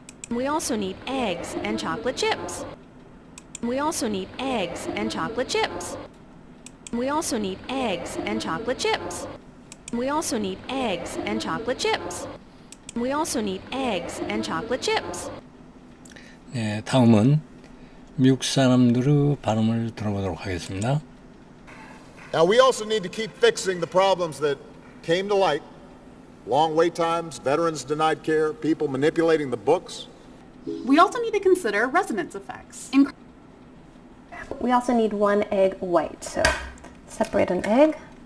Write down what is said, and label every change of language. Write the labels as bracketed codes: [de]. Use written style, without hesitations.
[en] We also need eggs and chocolate chips. We also need eggs and chocolate chips. We also need eggs and chocolate chips. We also need eggs and chocolate chips. We also need eggs and chocolate chips. [ko] 네, 다음은 미국 사람들의 발음을 들어보도록 하겠습니다. [en] Now we also need to keep fixing the problems that came to light. Long wait times, veterans denied care, people manipulating the books. We also need to consider resonance effects. We also need 1 egg white, so separate an egg.